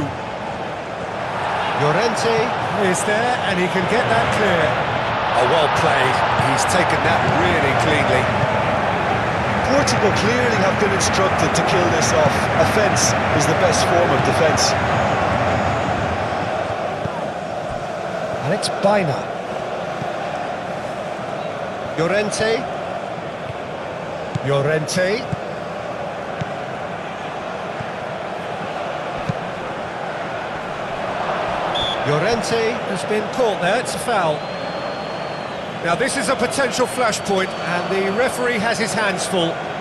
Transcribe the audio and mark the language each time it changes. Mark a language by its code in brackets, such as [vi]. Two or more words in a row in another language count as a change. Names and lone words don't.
[en] Llorente is there and he can get that clear. Oh, well played. He's taken that really cleanly. Portugal clearly have been instructed to kill this off. Offence is the best form of defence. And it's Baina. Llorente. Llorente. Llorente has been caught there, it's a foul. Now this is a potential flashpoint and the referee has his hands full.